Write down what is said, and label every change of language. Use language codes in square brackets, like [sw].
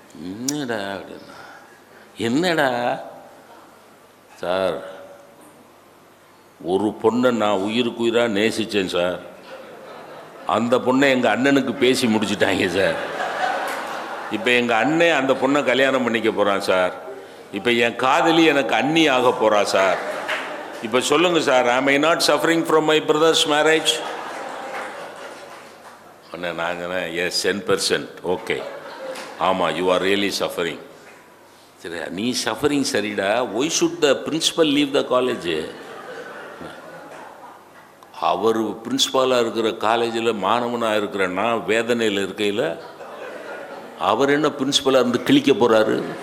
[ta] என்னடா அப்படின்னா, என்னடா சார், ஒரு பொண்ணை நான் உயிருக்கு உயிராக நேசித்தேன் சார். அந்த பொண்ணை எங்கள் அண்ணனுக்கு பேசி முடிச்சுட்டாங்க சார். இப்போ எங்கள் அண்ணன் அந்த பொண்ணை கல்யாணம் பண்ணிக்க போகிறான் சார். இப்போ என் காதலி எனக்கு அண்ணி ஆக போகிறா சார். இப்போ சொல்லுங்கள் sir, [en] am I not suffering from my brother's marriage? [ta] அண்ணா நாங்கள் [en] எஸ் 10%, ஓகே, [ta] ஆமாம், [en] You are really suffering. [ta] சரி, நீ [en] suffering [ta] சரிடா. [en] Why should the principal leave the college? [ta] அவர் பிரின்சிபாலாக இருக்கிற காலேஜில் மாணவனாக இருக்கிறன்னா வேதனையில் இருக்கையில் அவர் என்ன பிரின்சிபலாக இருந்து கிழிக்க போகிறாரு?